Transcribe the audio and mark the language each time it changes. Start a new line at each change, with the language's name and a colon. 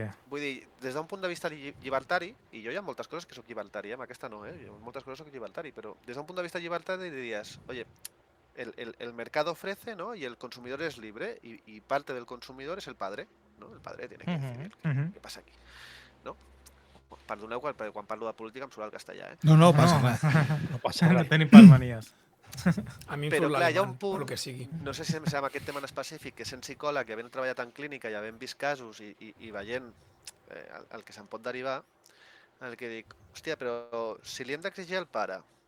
Catalan: Vull dir, des d'un punt de vista llibertari, i jo hi ha moltes coses que soc llibertari, amb aquesta no, jo moltes coses soc llibertari, però des d'un punt de vista llibertari diries,
Spanish: oye, el mercado ofrece,
Catalan: ¿no?
Spanish: Y el consumidor es libre y parte del consumidor es el padre, ¿no? El padre tiene que decidir
Catalan: què passa aquí,
Spanish: no?
Catalan: Perdoneu quan parlo de política em surt el castellà, No passa res. No passa res. No tenim palmanies. A mi em però surt clar, hi ha l'alemany, un punt, el que sigui. no sé si amb aquest tema en específic, que sent psicòleg i havent treballat en clínica i havent vist casos i veient el que se'n pot derivar, en el que dic, hòstia, però si li hem d'exigir al pare